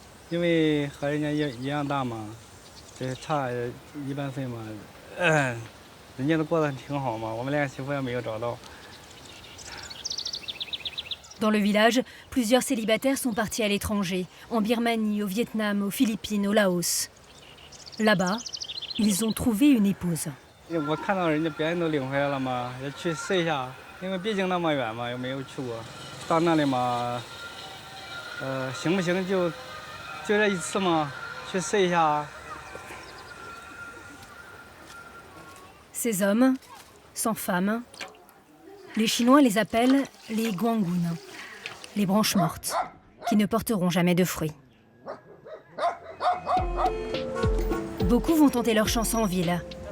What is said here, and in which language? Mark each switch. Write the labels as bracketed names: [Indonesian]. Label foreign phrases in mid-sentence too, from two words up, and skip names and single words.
[Chinese] 因为和人家一样大嘛，这差1半岁嘛，人家都过得挺好嘛，我们连媳妇也没有找到。 [French] Dans le village, plusieurs célibataires sont partis à l'étranger, en Birmanie, au Vietnam, aux Philippines, au Laos. Là-bas, ils ont trouvé une épouse. [Chinese] 我看到人家别人都领回来了嘛，也去试一下，因为毕竟那么远嘛，又没有去过。到那里嘛，行不行就这一次嘛，去试一下。 [French] Ces hommes, sans femme, les Chinois les appellent les guangun, les branches mortes, qui ne porteront jamais de fruits. Beaucoup vont tenter leur chance en ville.